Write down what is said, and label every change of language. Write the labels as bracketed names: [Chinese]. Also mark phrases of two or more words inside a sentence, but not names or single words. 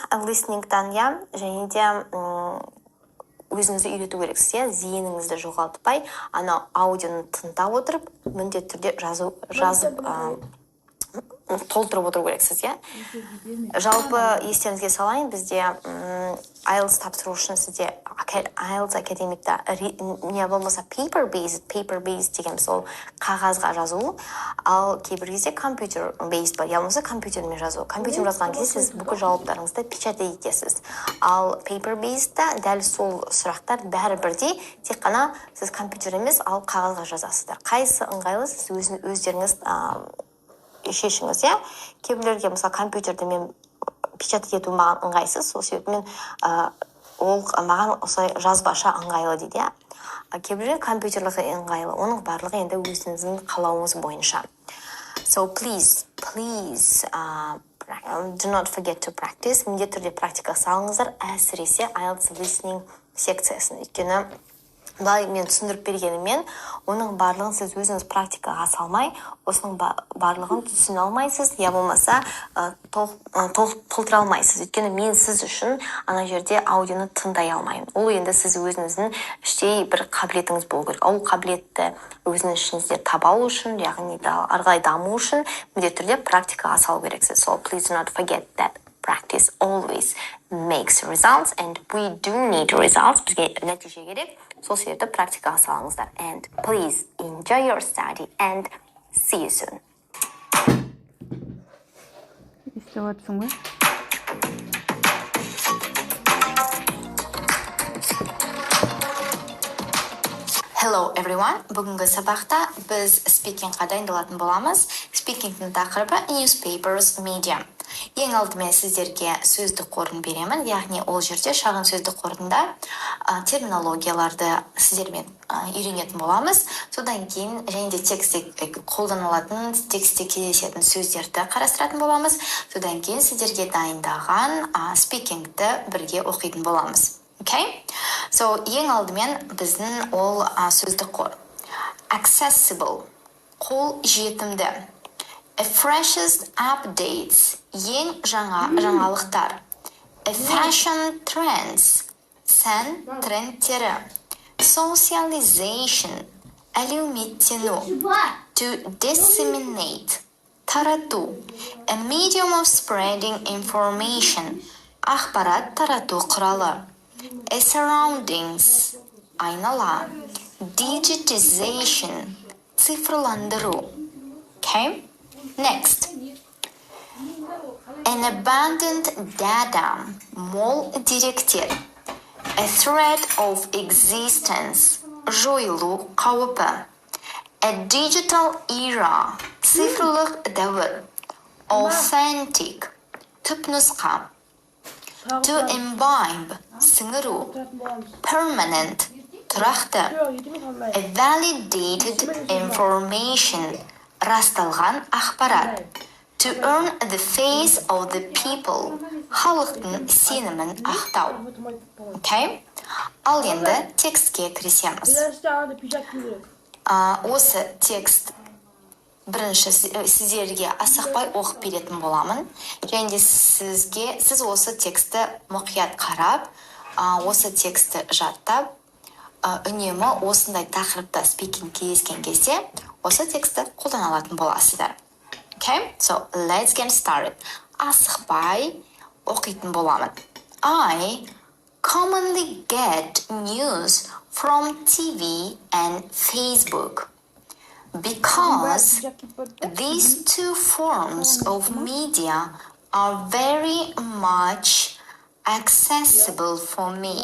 [Kazakh] Listeningтан, және де өзіңізді үйрету керексіз, зейініңізді жоғалтпай, ана аудионы тыңдап отырып, міндетті түрде жазып толтырып отыру керексіз, Жалпы естеріңізге салайын, бізде IELTS тапсыру үшін сізде IELTS академикта не болмаса paper-based деген сол қағазға жазу, ал кейбір кезде computer-based бар, болмаса компьютермен жазу. Компьютермен жазған кезде сіз бүкіл жауаптарыңызды печатать етесіз. Ал paper-based'та дәл сол сұрақтар бәрі бірдей, тек қана сіз компьютер емес, ал қағазға жазасыздар. Қайсы ыңғайлы, сіз өздеріңіз шешіңіз, Кейбіреулерге мысалы компьютерде мен печатать ету маған ыңғайсыз, сол себепті ол маған осылай жазбаша ыңғайлы дейді, Кейбіреулер компьютерлігі ыңғайлы, оның барлығы енді өзіңіздің қалауыңыз бойынша. [English] So please, do not forget to practice. [Kazakh] Міндетті түрде практика салыңыздар, әсіресе IELTS listening секциясын. Өйткені былай мен түсіндіріп бергенімен, оның барлығын сіз өзіңіз практикаға салмай, осының барлығын түсіне алмайсыз, я болмаса толтыра алмайсыз. Өйткені мен сіз үшін ана жерде аудионы тыңдай алмаймын. Ол енді сіз өзіңіздің іштей бір қабілетіңіз болу керек. Ол қабілетті өзіңіз ішіңізде таба алу үшін, яғни арғай даму үшін міндетті түрде практикаға салу керексіз. [English] So please do not forget that practice always makes results, and we do need results. [Kazakh] Бізге нәтиже керек. Сол себепті практикаға салыңыздар. [English] And please enjoy your study and see you soon. [Kazakh] Естіватсың ба? [English] Hello everyone. [Kazakh] Бүгінгі сабақта біз спикингқа дайындалатын боламыз. Спикингтің тақырыбы [English] newspapers media. [Kazakh] Ең алдымен сіздерге сөздік қорын беремін, яғни ол жерде шағын сөздік қорында терминологияларды сіздермен үйренетін боламыз. Содан кейін және де текстте қолданылатын, текстте кездесетін сөздерді қарастыратын боламыз. Содан кейін сіздерге дайындаған спикингті бірге оқитын боламыз. [English] Okay? [Kazakh] So, ең алдымен біздің ол сөздік қор. Accessible, қол жетімді. [English] A freshest updates, [Kazakh] ең жаңалықтар. [English] A fashion trends, [Kazakh] сән трендтері. Socialization, әлеуметтену. [English] To disseminate, тарату. A medium of spreading information, [Kazakh] ақпарат тарату құралы. [English] A surroundings, айнала. [Kazakh] Digitization, цифрландыру. [English] Okay? Next. An abundant data, [Kazakh] мол деректер. [English] A threat of existence, [Kazakh] жойылу қауіпі. [English] A digital era, [Kazakh] цифрлық дәуір. Authentic, түпнұсқа. [English] To imbibe, сіңіру. [Kazakh] Permanent, тұрақты. [English] A validated information, [Kazakh] расталған ақпарат. [English] To earn the face of the people, [Kazakh] халықтың сенімін ақтау. [English] Okay? [Kazakh] Ал енді текстке кірісеміз. Осы текст бірінші сіздерге асықпай оқып беретін боламын. Және де сіз осы тексті мұқият қарап, осы тексті жаттап, үнемі осындай тақырыпта спикинг кездескен кезде осы тексті қолдана алатын боласыздар. [English] Okay, so let's get started. [Kazakh] Асықпай оқитын боламын. [English] I commonly get news from TV and Facebook because these two forms of media are very much accessible for me.